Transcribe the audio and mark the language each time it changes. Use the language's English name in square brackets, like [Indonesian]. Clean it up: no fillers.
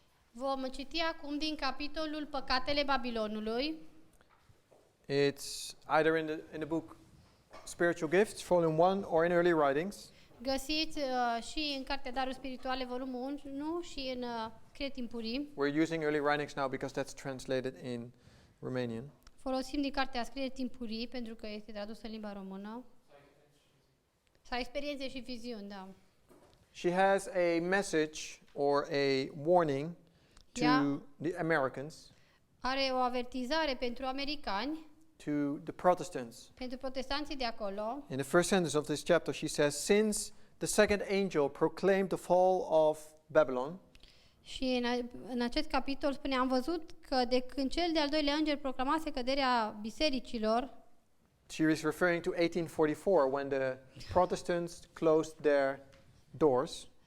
[Romanian] Vom citi acum din capitolul Păcatele Babilonului. [English] It's either in the book Spiritual Gifts, volume 1, or in early writings. [Romanian] Găsiți și în Cartea Daruri Spirituale, volumul 1 și în Scrie Timpurii. [English] We're using early writings now because that's translated in Romanian. [Romanian] Folosim din Cartea Scrie Timpurii pentru că este tradusă în limba română. Sau experiențe și viziuni, da. [English] She has a message or a warning to the Americans, [Romanian] are o avertizare pentru americani, [English] to the Protestants. [Romanian] pentru protestanții de acolo. [English] In the first sentence of this chapter, she says, since the second angel proclaimed the fall of Babylon, [Romanian] Și în acest capitol spune, am văzut că de când cel de-al doilea înger proclamase căderea bisericilor, [English] she is referring to 1844, when the Protestants closed their doors.